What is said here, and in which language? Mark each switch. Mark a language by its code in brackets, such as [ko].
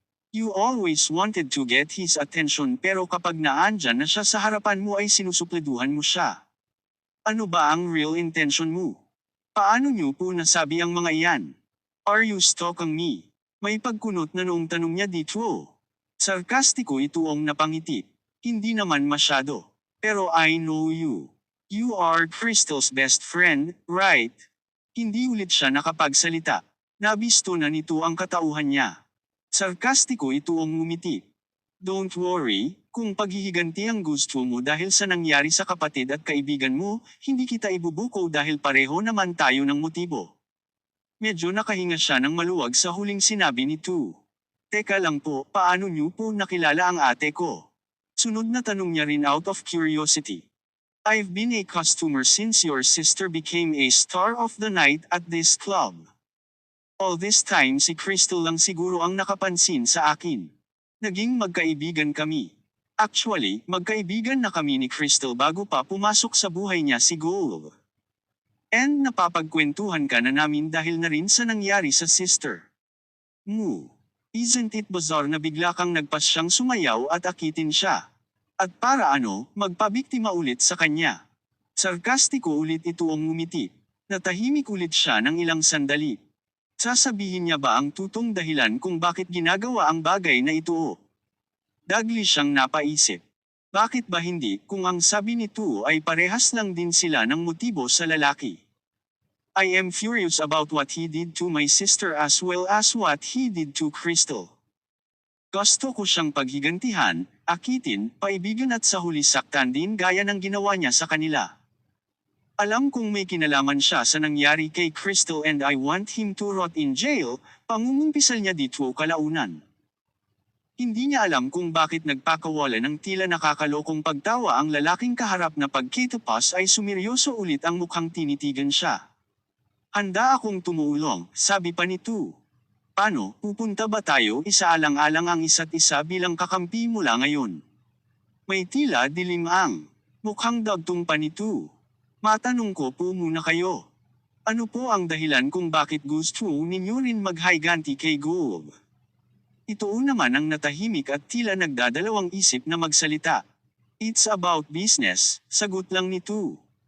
[en] You always wanted to get his attention, [tl] pero kapag naandyan na siya sa harapan mo ay sinusupleduhan mo siya. Ano ba ang real intention mo? Paano niyo po nasabi ang mga iyan? [en] Are you stalking me? [tl] May pagkunot na noong tanong niya dito. Sarkastiko ito ang napangiti. Hindi naman masyado. Pero [en] I know you. You are Crystal's best friend, right? [tl] Hindi ulit siya nakapagsalita. Nabisto na nito ang katauhan niya. Sarkastiko ito ang ngumiti. [en] Don't worry, [tl] kung paghihiganti ang gusto mo dahil sa nangyari sa kapatid at kaibigan mo, hindi kita ibubuko dahil pareho naman tayo ng motibo. Medyo nakahinga siya ng maluwag sa huling sinabi ni Tu. Teka lang po, paano niyo po nakilala ang ate ko? Sunod na tanong niya rin [en] out of curiosity. I've been a customer since your sister became a star of the night at this club. [tl] All this time si Crystal lang siguro ang nakapansin sa akin. Naging magkaibigan kami. Actually, magkaibigan na kami ni Crystal bago pa pumasok sa buhay niya si Gold. And napapagkwentuhan ka na namin dahil na rin sa nangyari sa sister mo. [en] Isn't it bizarre [tl] na bigla kang nagpasyang sumayaw at akitin siya? At para ano, magpabiktima ulit sa kanya? Sarkastiko ulit ito ang ngumiti. Natahimik ulit siya ng ilang sandali. Sasabihin niya ba ang tutong dahilan kung bakit ginagawa ang bagay na ito? Dagli siyang napaisip. Bakit ba hindi kung ang sabi nito ay parehas lang din sila ng motibo sa lalaki? [en] I am furious about what he did to my sister as well as what he did to Crystal. [tl] Gusto ko siyang paghigantihan, akitin, paibigan at sa huli saktan din gaya ng ginawa niya sa kanila. Alam kong may kinalaman siya sa nangyari kay Crystal [en] and I want him to rot in jail, [tl] pangungumpisal niya dito kalaunan. Hindi niya alam kung bakit nagpakawala ng tila nakakalokong pagtawa ang lalaking kaharap na pagkitapas ay sumiryoso ulit ang mukhang tinitigan siya. Handa akong tumulong, sabi pa nito. Paano, pupunta ba tayo isaalang-alang ang isa't isa bilang kakampi mula ngayon? May tila dilim ang mukhang dagtong pa nito. Matanong ko po muna kayo. Ano po ang dahilan kung bakit gusto ninyo rin maghiganti kay Gold? Ito naman ang natahimik at tila nagdadalawang isip na magsalita. [en] It's about business, [tl] sagot lang nito.